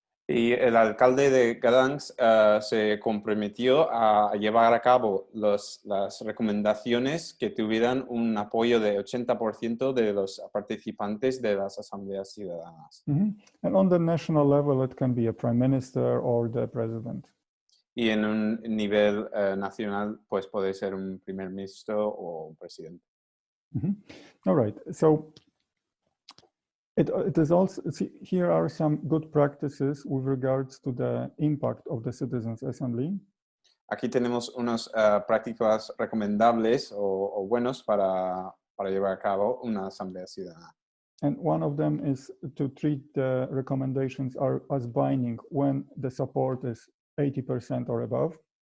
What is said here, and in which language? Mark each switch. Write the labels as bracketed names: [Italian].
[Spanish] Y el alcalde de Gdansk se comprometió a llevar a cabo las recomendaciones que tuvieran un apoyo de 80% de los participantes de las asambleas ciudadanas. Mm-hmm. [English] And on the national level, it can be a prime minister or the president. [Spanish] Y en un nivel nacional, pues puede ser un primer ministro o un presidente. [English] Mm-hmm. All right. So it is also, see, here are some good practices with regards to the impact of the Citizens Assembly. [Spanish] Aquí tenemos unas prácticas recomendables o buenos para llevar a cabo una asamblea ciudadana. [English] And one of them is to treat the recommendations as binding when the support is 80% or above.